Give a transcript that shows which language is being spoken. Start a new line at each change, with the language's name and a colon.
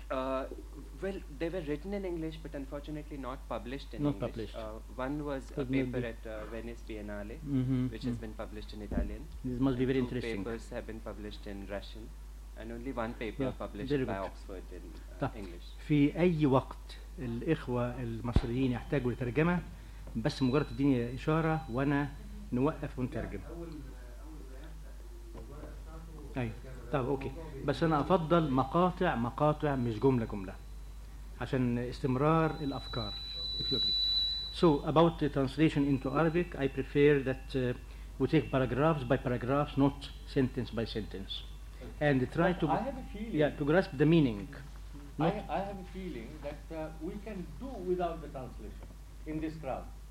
English: Well, they were written in English, but unfortunately not published in not English. Published. One was a paper at Venice Biennale, which has been published in Italian. This must and be very interesting. Two papers have been published in Russian, and only one paper published by Oxford in English.
Arabic: في أي وقت الإخوة المصريين يحتاجوا لترجمة بس مجرد تديني إشارة وأنا نوقف ونترجم. أي طب أوكي بس أنا أفضل مقاطع مقاطع مش جملة جملة عشان استمرار الأفكار.
English: So about the translation into Arabic, I prefer that we take paragraphs by paragraphs, not sentence by sentence, and try to to grasp the meaning. I have a feeling that we can do without the translation in this crowd.